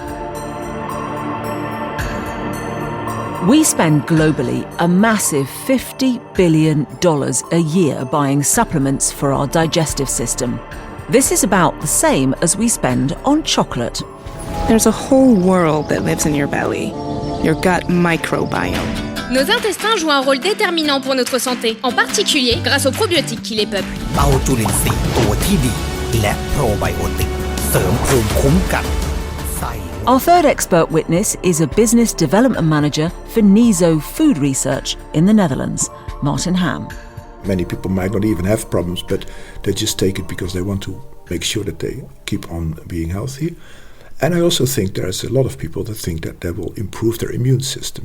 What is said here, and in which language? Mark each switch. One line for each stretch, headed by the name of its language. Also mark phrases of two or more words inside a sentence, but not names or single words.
English: We spend globally a massive $50 billion a year buying supplements for our digestive system. This is about the same as we spend on chocolate. There's a whole world that lives in your belly, your gut microbiome.
French: Nos intestins jouent un rôle déterminant pour notre santé, en particulier grâce aux probiotiques qui les peuplent.
Thai: เต้าจุลินทรีย์ตัวที่ดีและโปรไบโอติกเสริมภูมิคุ้มกัน
English: Our third expert witness is a business development manager for Nizo Food Research in the Netherlands, Martin Ham. Many people might not even have problems, but they just take it because they want to make sure that they keep on being healthy. And I also think there's a lot of people that think that they will improve their immune system.